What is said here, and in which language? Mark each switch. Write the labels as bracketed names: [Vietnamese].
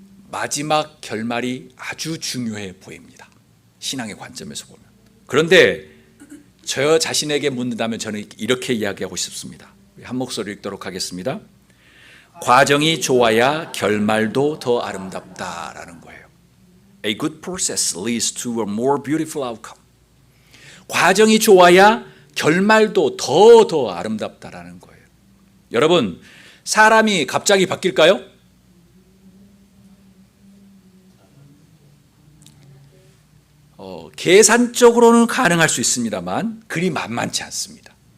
[Korean] 마지막 결말이 아주 중요해 보입니다. 신앙의 관점에서 보면. 그런데 저 자신에게 묻는다면 저는 이렇게 이야기하고 싶습니다. 한 목소리 읽도록 하겠습니다. 과정이 좋아야 결말도 더 아름답다라는 거예요. [English] A good process leads to a more beautiful outcome. [Korean] 과정이 좋아야 결말도 더 아름답다라는 거예요. 여러분, 사람이 갑자기 바뀔까요? 계산적으로는 가능할 수 있습니다만 그리 만만치 않습니다.